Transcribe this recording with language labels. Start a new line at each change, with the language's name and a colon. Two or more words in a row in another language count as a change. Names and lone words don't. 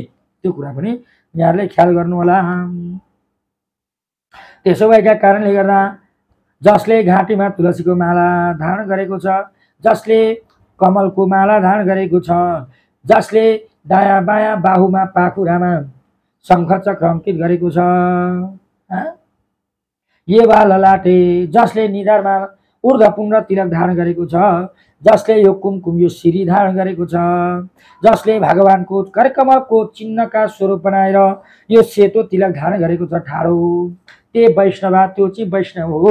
Nepali: त्यो कुरा पनि यहाँहरूले ख्याल गर्नु होला। त्यसो भएका कारणले गर्दा जसले घाँटीमा तुलसीको माला धारण गरेको छ, जसले कमलको माला धारण गरेको छ, जसले दायाँ बायाँ बाहुमा पाखुरामा शंख चक्र अंकित गरेको छ,
Sanskrit: ये वा ललाटे,
Nepali: जसले निधारमा ऊर्ध्वपुण्ड तिलक धारण गरेको छ, जसले यो कुमकुम यो सिरी धारण गरेको छ, जसले भगवानको करकमलको चिन्हका स्वरूप बनाएर यो सेतो तिलक धारण गरेको छ ठाडो,
Sanskrit: ते वैष्णवा,
Nepali: त्यो चाहिँ वैष्णव हो।